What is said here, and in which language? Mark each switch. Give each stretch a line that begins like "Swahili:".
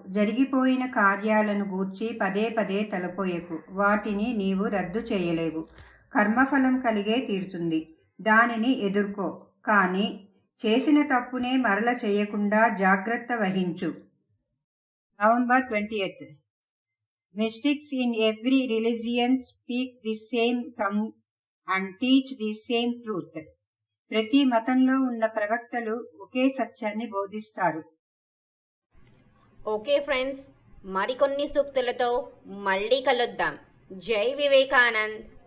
Telugu: జరిగిపోయిన కార్యాలను గూర్చి పదే పదే తలపోయకు. వాటిని నీవు రద్దు చేయలేవు. కర్మఫలం కలిగే తీరుతుంది, దానిని ఎదుర్కో. కానీ చేసిన తప్పునే మరల చేయకుండా జాగ్రత్త వహించు.
English: November 20th. Mystics in every religion speak the same tongue and teach the same truth.
Telugu: ప్రతి మతంలో ఉన్న ప్రవక్తలు ఒకే సత్యాన్ని బోధిస్తారు. ఓకే ఫ్రెండ్స్, మరికొన్ని సూక్తులతో మళ్ళీ కలుద్దాం. జై వివేకానంద్.